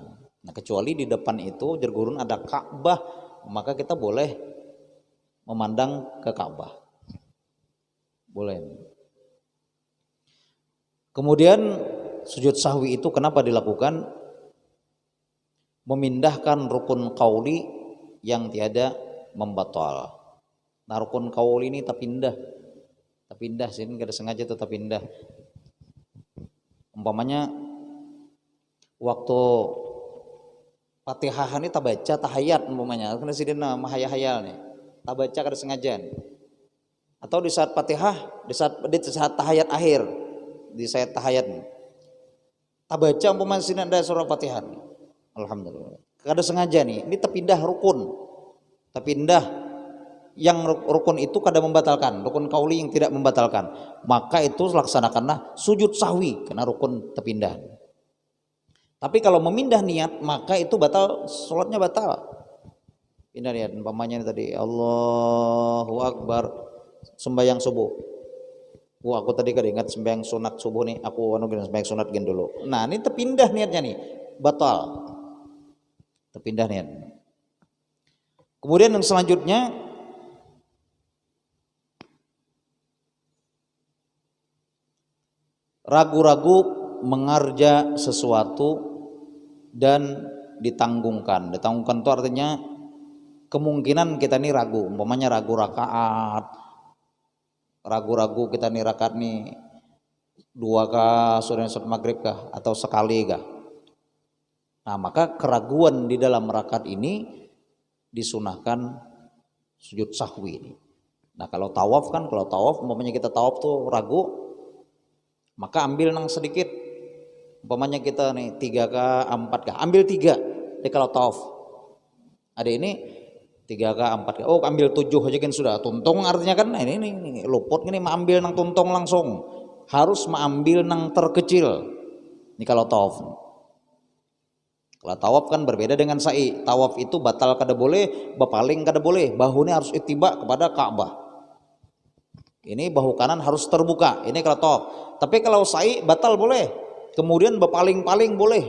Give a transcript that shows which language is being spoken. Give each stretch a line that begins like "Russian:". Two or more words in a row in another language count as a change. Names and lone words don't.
Indonesian: Nah kecuali di depan itu jergurun ada Ka'bah, maka kita boleh memandang ke Ka'bah, boleh. Kemudian sujud sahwi itu kenapa dilakukan? Memindahkan rukun qauli yang tiada membatal.
Banjar: Nah rukun qauli ini terpindah sini, kada sengaja itu terpindah. Umpamanya waktu Fatihah ini tak baca tahayat umpamanya, karena sidina mahayal nih, tak baca kada sengaja.
Indonesian: Atau di saat Fatihah, di saat tahayat akhir, di saat tahayat tak baca umpamanya sini ada surah Fatihah. Alhamdulillah.
Banjar: Kada sengaja nih, ini terpindah rukun.
Indonesian: Terpindah yang rukun itu kada membatalkan, rukun qauli yang tidak membatalkan. Maka itu laksanakanlah sujud sahwi karena rukun terpindah. Tapi kalau memindah niat, maka itu batal, sholatnya batal. Pindah niat, umpamanya tadi
Arabic: Allahu Akbar
Indonesian: sembahyang subuh.
Banjar: Aku tadi kada ingat sembahyang sunat subuh nih, aku sembahyang sunat gini dulu.
Indonesian: Nah ini terpindah niatnya nih, batal. Terpindah niat. Kemudian yang selanjutnya, ragu-ragu mengerja sesuatu dan ditanggungkan. Ditanggungkan itu artinya kemungkinan kita ini ragu, umpamanya ragu rakaat, ragu-ragu kita nih rakaat nih 2 kah, sudah maghrib kah, atau sekali kah. Nah maka keraguan di dalam rakaat ini disunahkan sujud sahwi ini. Nah kalau tawaf kan, kalau tawaf umpamanya kita tawaf tuh ragu, maka ambil nang sedikit. Umpamanya kita nih 3 kah 4 kah, ambil 3.
Banjar: Jadi kalau tawaf ada ini 3 kah 4 kah, oh ambil 7 aja kan sudah tuntung, artinya kan nah ini luput ini, ambil nang tuntung langsung harus mengambil nang terkecil.
Indonesian: Ini kalau tawaf.
Banjar: Kalau tawaf kan berbeda dengan sa'i. Tawaf itu batal kada boleh, bepaling kada boleh.
Indonesian: Bahunya harus ittiba kepada Ka'bah. Ini bahu kanan harus terbuka. Ini kalau tawaf.
Banjar: Tapi kalau sa'i batal boleh. Kemudian bepaling-paling boleh.